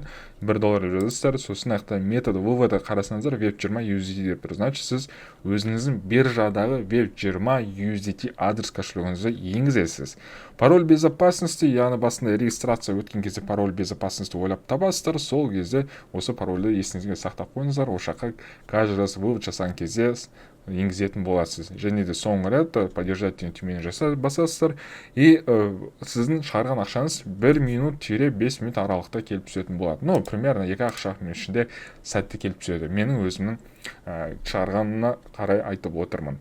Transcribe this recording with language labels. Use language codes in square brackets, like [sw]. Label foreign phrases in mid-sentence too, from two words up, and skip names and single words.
[kk] $1 жазасыздар. Сосын аяқта [ru] методы вывода [kk] қарасаңыздар Web20 USDT деп тұр. Значит, сіз өзіңіздің биржадағы Web20 USDT адрес кошелегіңізді енгізесіз. [ru] Пароль безопасности, [kk] яғни басында регистрация өткен кезде [ru] пароль безопасности [kk] ойлап табасыздар. Сол кезде осы парольді есіңізге сақтап қойыңыздар. Ол жаққа [ru] каждый раз вывод [kk] жасаған кезде енгізетін боласыз. Және де соңғы рет поддержать деген түймені басасыздар. И сіздің шығарған ақшаңыз 1 минут-5 минут аралықта келіп түсетін болады. [ru] Ну, примерно [kk] 2 ақша ішінде сәтті келіп түседі. Менің өзімнің шығарғанына қарай айтып отырмын.